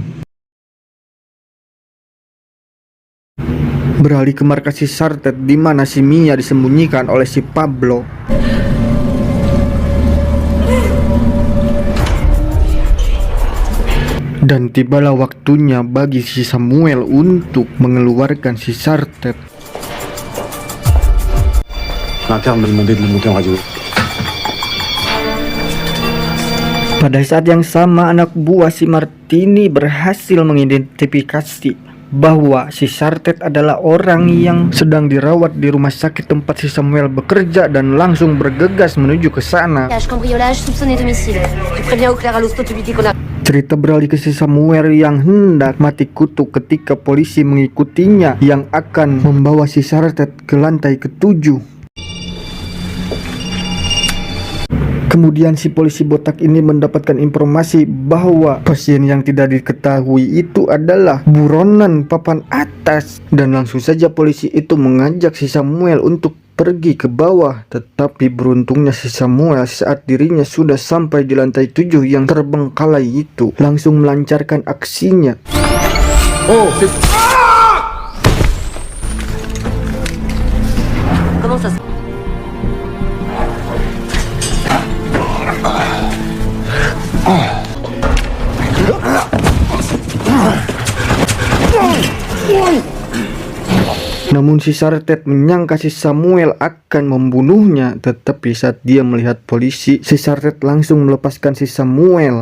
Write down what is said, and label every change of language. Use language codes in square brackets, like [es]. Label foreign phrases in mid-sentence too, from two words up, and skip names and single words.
[id] Beralih ke markas si Sartet di mana si Mia disembunyikan oleh si Pablo. Dan tibalah waktunya bagi si Samuel untuk mengeluarkan si Sartet. [fr] L'interne m'a demandé de le monter en radio. [id] Pada saat yang sama anak buah si Martini berhasil mengidentifikasi bahwa si Sartet adalah orang yang sedang dirawat di rumah sakit tempat si Samuel bekerja, dan langsung bergegas menuju ke sana. [fr] Cambriolage soupçonné domicile. Tu préviens au clair à l'hosto, tu lui dis qu'on a... [id] Cerita beralih ke si Samuel yang hendak mati kutu ketika polisi mengikutinya yang akan membawa si Sartet ke lantai ke-7. Kemudian si polisi botak ini mendapatkan informasi bahwa pasien yang tidak diketahui itu adalah buronan papan atas, dan langsung saja polisi itu mengajak si Samuel untuk pergi ke bawah. Tetapi beruntungnya si Samuel saat dirinya sudah sampai di lantai 7 yang terbengkalai itu langsung melancarkan aksinya. [fr] Comment ça se... [id] Namun si Sartet menyangka si Samuel akan membunuhnya, tetapi saat dia melihat polisi, si Sartet langsung melepaskan si Samuel.